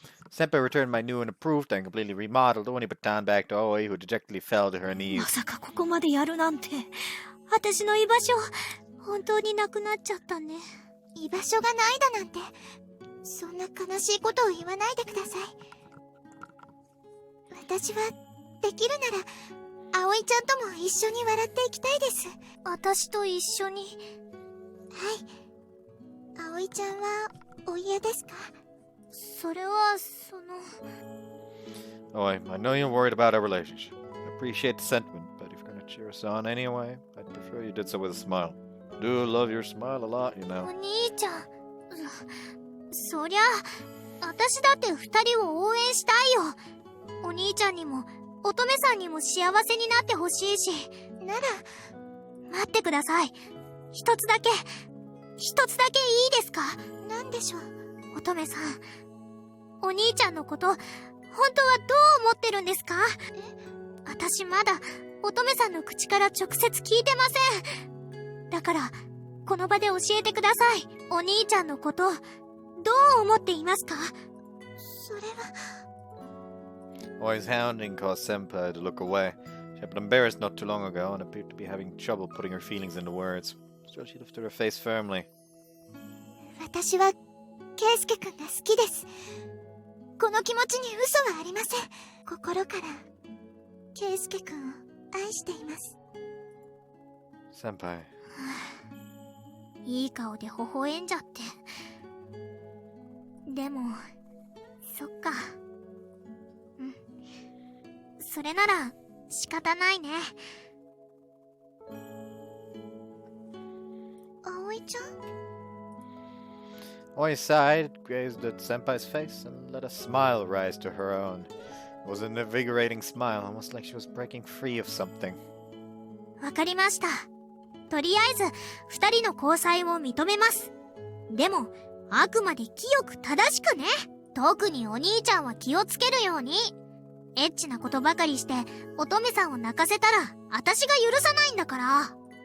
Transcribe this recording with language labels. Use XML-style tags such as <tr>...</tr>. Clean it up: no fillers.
<en>Senpai returned my new and improved and completely remodeled Oni baton back to Oi, who dejectedly fell to her knees.</en> <ja>まさかここまでやるなんて。私の居場所、本当になくなっちゃったね。居場所がないだなんて、そんな悲しいことを言わないでください。私は、できるなら、葵ちゃんとも一緒に笑っていきたいです。私と一緒に。はい。葵ちゃんは、お嫌ですか？それは、</ja> <en>Oi, I know you're worried about our relationship. I appreciate the sentiment, but if you're gonna cheer us on anyway, I'd prefer you did so with a smile. I do love your smile a lot, you know.</en> <ja>お兄ちゃん、そりゃ、私だって二人を応援したいよ。お兄ちゃんにも、乙女さんにも幸せになってほしいし。なら、待ってください。一つだけいいですか？なんでしょう。乙女さん、お兄ちゃんのこと、本当はどう思ってるんですか？私まだ、乙女さんの口から直接聞いてません。だから、この場で教えてください。お兄ちゃんのこと、どう思っていますか？それは...</ja> <en>Oi's hounding caused Senpai to look away. She had been embarrassed not too long ago and appeared to be having trouble putting her feelings into words. Still, she lifted her face firmly.</en> <ja>私は、ケイスケくんが好きです。この気持ちに嘘はありません。心から、ケイスケくんを愛しています。</ja> <en>Senpai.</en> <ja>いい顔で微笑んじゃって。でも、そっか。うん。それなら、仕方ないね。葵ちゃん</ja> <en>Oi sighed, gazed at Senpai's face, and let a smile rise to her own. It was an invigorating smile, almost like she was breaking free of something.</en> <ja>わかりました。とりあえず、二人の交際を認めます。でも、あくまで清く正しくね。特にお兄ちゃんは気をつけるように。エッチなことばかりして、乙女さんを泣かせたら、私が許さないんだから。</ja>